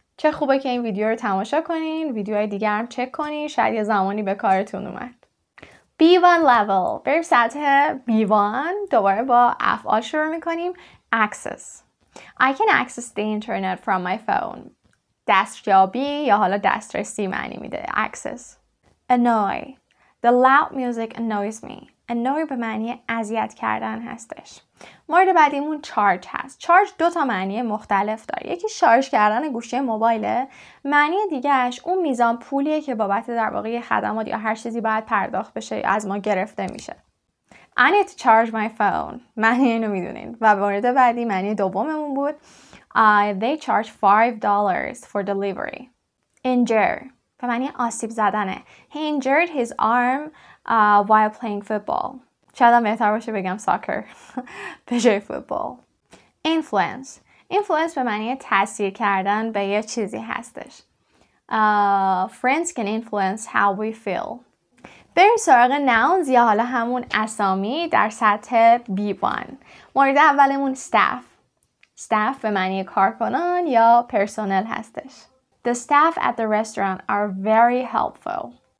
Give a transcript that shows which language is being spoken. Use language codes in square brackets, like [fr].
[fa] چه خوبه که این ویدیو رو تماشا کنین، ویدیوهای دیگر هم چک کنین، شاید یه زمانی به کارتون اومد. [en] B1 level. [fa] بریم سطح B1. دوباره با افعال شروع میکنیم. [en] Access. I can access the internet from my phone. [fa] دستیابی یا حالا دسترسی معنی میده. [en] Access. Annoy. The loud music annoys me. [fa] Annoy به معنی اذیت کردن هستش. مورد بعدیمون چارج هست. چارج 2 معنی مختلف داره. یکی شارژ کردن گوشی موبایله. معنی دیگهش اون میزان پولیه که بابت در واقع خدمات یا هر چیزی باید پرداخت بشه از ما گرفته میشه. [en] I need to charge my phone. [fa] معنی اینو میدونین. و مورد بعدی معنی دوممون بود. [en] They charge $5 for delivery. [fa] Injure به معنی آسیب زدنه. [en] He injured his arm while playing football. [fa] شاید هم بهتر باشه بگم soccer به جای فوتبال. Influence به معنی تاثیر کردن به یه چیزی هستش. [en] Friends can influence how we feel. [fa] بریم سراغ nouns یا حالا همون اسامی در سطح B1. مورد اولمون staff به معنی کارکنان یا پرسنل هستش. [en] The staff at the restaurant are very helpful.